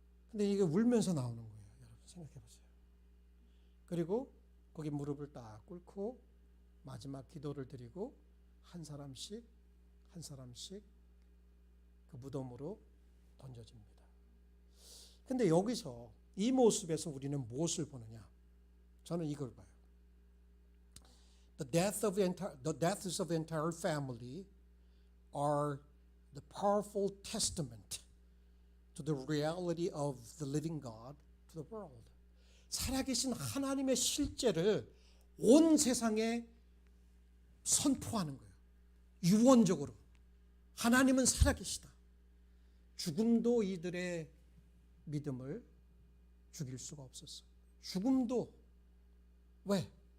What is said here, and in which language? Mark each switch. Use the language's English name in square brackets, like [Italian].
[Korean] 근데 이게 울면서 나오는 거예요. 여러분 생각해 보세요. 그리고 거기 무릎을 딱 꿇고 마지막 기도를 드리고 한 사람씩 그 무덤으로 던져집니다. 근데 여기서 이 모습에서 우리는 무엇을 보느냐? 저는 이걸 봐요. [English] The deaths of the entire family are the powerful testament to the reality of the living God to the world. [Korean] 살아계신 하나님의 실제를 온 세상에 선포하는 거예요. 유언적으로. 하나님은 살아계시다. 죽음도 이들의 믿음을 죽일 수가 없었어. 죽음도. 왜?